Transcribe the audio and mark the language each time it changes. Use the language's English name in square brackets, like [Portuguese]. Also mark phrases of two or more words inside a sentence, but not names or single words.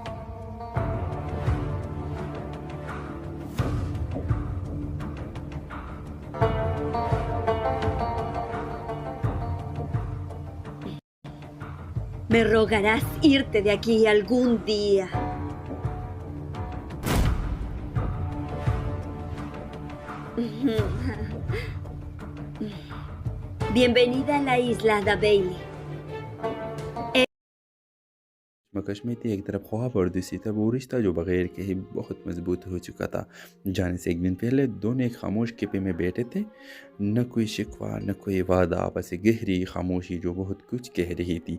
[Spanish] Me rogarás irte de aquí algún día. Bienvenida a la isla de Bailey. [Hindi] कश्मकश में थी। एक तरफ ख्वाब और दूसरी तरफ वो रिश्ता जो बगैर कहे बहुत मजबूत हो चुका था। जाने से एक दिन पहले दोनों एक खामोश कैफे में बैठे थे। न कोई शिकवा न कोई वादा, बस एक गहरी खामोशी जो बहुत कुछ कह रही थी।